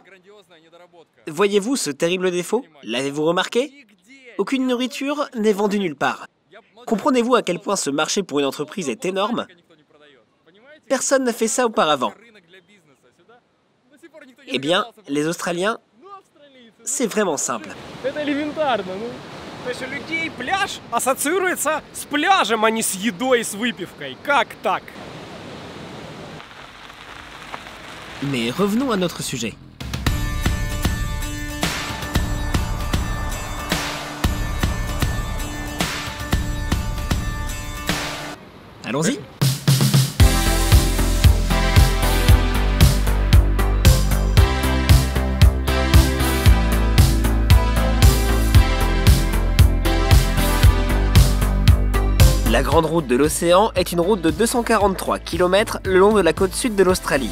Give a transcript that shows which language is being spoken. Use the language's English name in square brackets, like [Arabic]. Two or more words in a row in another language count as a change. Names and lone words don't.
[French] Voyez-vous ce terrible défaut? L'avez-vous remarqué? Aucune nourriture n'est vendue nulle part. Comprenez-vous à quel point ce marché pour une entreprise est énorme? Personne n'a fait ça auparavant. Eh bien, les Australiens, c'est vraiment simple. [Russian] То есть у людей пляж ассоциируется с пляжем, а не с едой и с выпивкой. Как так? [French] Mais revenons à notre sujet. Allons-y. La grande route de l'océan est une route de 243 km le long de la côte sud de l'Australie.